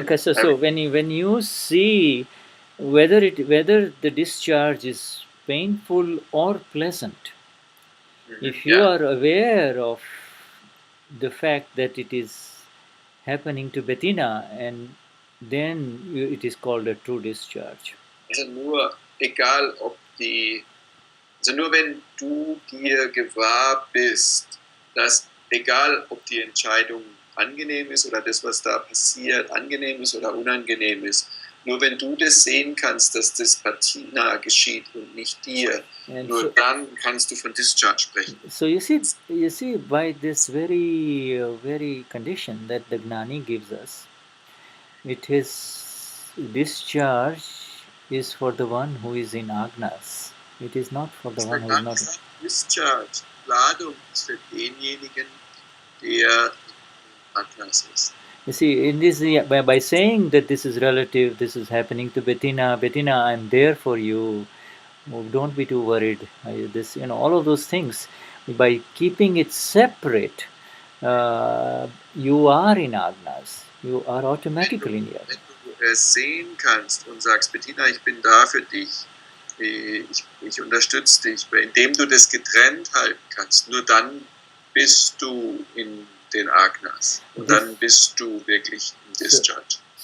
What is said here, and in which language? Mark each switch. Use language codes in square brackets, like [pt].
[en] Okay, so when you see whether the discharge is painful or pleasant, if you are aware of the fact that it is happening to Bettina, and then it is called a true discharge. [de] Also nur, egal ob die Also nur wenn du dir gewahr bist, dass egal ob die Entscheidung angenehm ist oder das, was da passiert, angenehm ist oder unangenehm ist, nur wenn du das sehen kannst, dass das Patina geschieht und nicht dir, [en] And [de] nur [en] so, [de] dann kannst du von Discharge sprechen. [en] so you see, by this very condition that the Gnani gives us, it is discharge is for the one who is in agnas. It is not for the one who is not. [de] Discharge, Ladung ist für denjenigen, der Agnas ist. [en] You see, in this by saying that this is relative, this is happening to Bettina, I'm there for you. Oh, don't be too worried. This, all of those things. By keeping it separate, you are in agnas. You are automatically in your. [de] Wenn du es sehen kannst und sagst, Bettina, ich bin da für dich, ich unterstütze dich, indem du das getrennt halten kannst, nur dann bist du in den Agnas und dann bist du wirklich in Discharge.